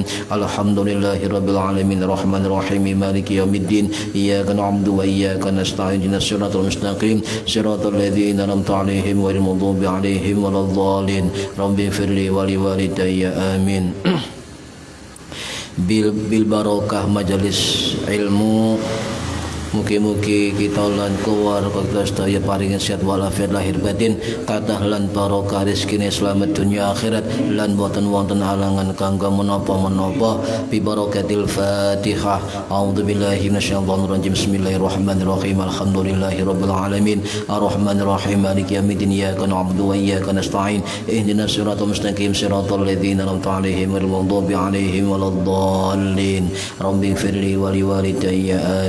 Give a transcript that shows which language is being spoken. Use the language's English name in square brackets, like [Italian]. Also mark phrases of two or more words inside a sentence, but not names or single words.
[Arabic] الحمد لله رب العالمين الرحمن الرحيم مالك يوم الدين. إياك نعبد وإياك نستعين. اهدنا الصراط المستقيم صراط الذين أنعمت عليهم غير المغضوب عليهم ولا الضالين. ربي اغفر لي ولوالدي. آمين. بالبركة [Javanese] majelis ilmu, mugi-mugi kita lan keluarga kita sedaya paringan sehat walafiat lahir batin, kathah lan barokah rezekine slamet dunia akhirat lan boten wonten halangan kanggo menapa-menapa. [Arabic] ببركة الفاتحة. أعوذ بالله من الشيطان الرجيم. بسم الله الرحمن الرحيم. الحمد لله رب العالمين. الرحمن الرحيم. مالك يوم الدين. إياك نعبد وإياك نستعين. اهدنا الصراط المستقيم. صراط الذين أنعمت عليهم غير المغضوب عليهم ولا الضالين. ربي اغفر لي ولوالدي.